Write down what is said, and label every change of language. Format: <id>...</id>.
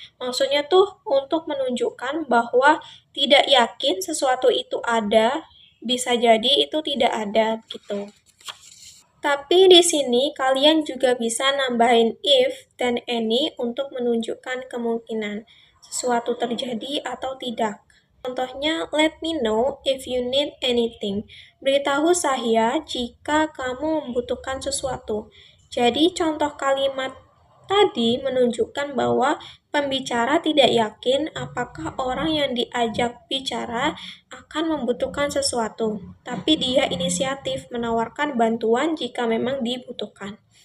<id>Maksudnya tuh untuk menunjukkan bahwa tidak yakin sesuatu itu ada, bisa jadi itu tidak ada gitu. Tapi di sini kalian juga bisa nambahin if dan any untuk menunjukkan kemungkinan sesuatu terjadi atau tidak. Contohnya,</id> <en>let me know if you need anything.</en> <id>Beritahu saya jika kamu membutuhkan sesuatu. Jadi contoh kalimat tadi menunjukkan bahwa pembicara tidak yakin apakah orang yang diajak bicara akan membutuhkan sesuatu, tapi dia inisiatif menawarkan bantuan jika memang dibutuhkan.</id>